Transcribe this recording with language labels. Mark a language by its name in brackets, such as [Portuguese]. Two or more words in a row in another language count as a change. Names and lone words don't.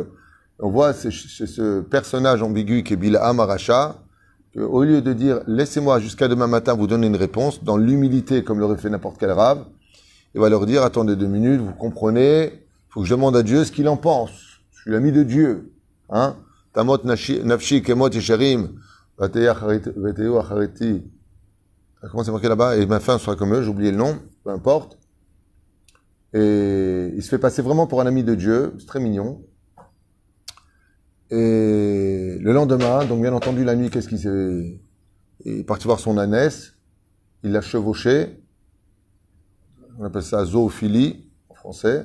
[French] On voit ce personnage ambigu qui est Bil'am Aracha, qu'au lieu de dire « laissez-moi jusqu'à demain matin vous donner une réponse », dans l'humilité comme l'aurait fait n'importe quel rave, il va leur dire « attendez 2 minutes, vous comprenez, il faut que je demande à Dieu ce qu'il en pense. Je suis l'ami de Dieu. Hein? [Hebrew] תמות נפשי כמות ישרים, ותהי אחריתי. [French] » Comment c'est marqué là-bas? Et ma fin sera comme eux, j'ai oublié le nom, peu importe. Et il se fait passer vraiment pour un ami de Dieu, c'est très mignon. Et le lendemain, donc bien entendu la nuit, qu'est-ce qu'il s'est... Il est parti voir son ânesse, il l'a chevauché, on appelle ça zoophilie en français.